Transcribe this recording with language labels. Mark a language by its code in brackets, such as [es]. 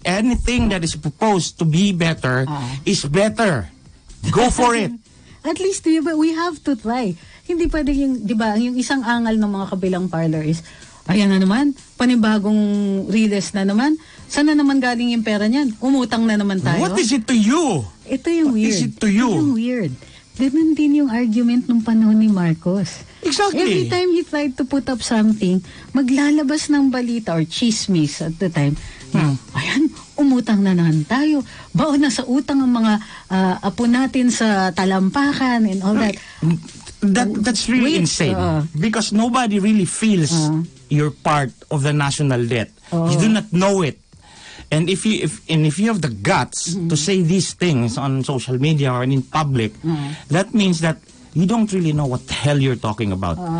[en] Anything that is proposed to be better is better. Go for it. At least, diba, we have to try. [tl] Hindi pwede yung, diba, yung isang angal ng mga kabilang parlor is, ayan na naman, panibagong riles na naman. Saan na naman galing yung pera niyan? Umutang na naman tayo. [en] What is it to you? [tl] Ito yung weird. [en] What is it to you? [tl] Ito yung weird. Ganun din yung argument nung panahon ni Marcos. [en] Exactly. Every time he tried to put up something, maglalabas ng balita or chismis at the time, ayan, umutang na naman tayo. [tl] Baon na sa utang ang mga apo natin sa talampakan and all that. [en] That's really insane. Because nobody really feels you're part of the national debt. You do not know it. And if you have the guts to say these things on social media or in public, that means that you don't really know what the hell you're talking about.